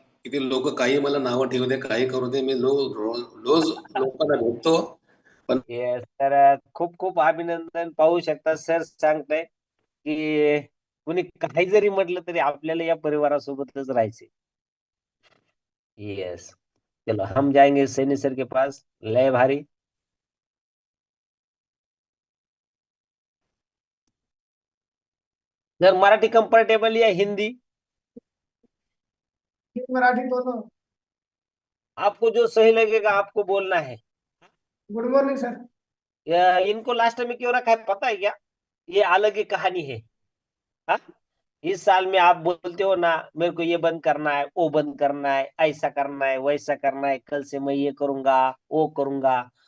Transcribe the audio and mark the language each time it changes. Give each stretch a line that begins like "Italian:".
Marathi: किती लोक काही मला नावं ठेवू दे, काही करू दे, मी रोज लोकांना भेटतो. येस सर, खूप खूप अभिनंदन. पाहू शकता सर सांगताय की कुणी काही जरी म्हटलं तरी आपल्याला या परिवारासोबतच राहायचे.
Hindi: यस, चलो हम जाएंगे सैनी सर के पास.
Marathi: लय भारी.
Hindi: सर, मराठी कंफर्टेबल या हिंदी? मराठी दोनों. आपको जो सही लगेगा आपको बोलना है. Good morning sir. इनको लास्ट में क्यों रखा है पता है क्या? ये अलग ही कहानी है. हाँ, इस साल में आप बोलते हो ना, मेरे को ये बंद करना है, वो बंद करना है, ऐसा करना है, वैसा करना है, कल से मैं ये करूंगा, वो करूंगा.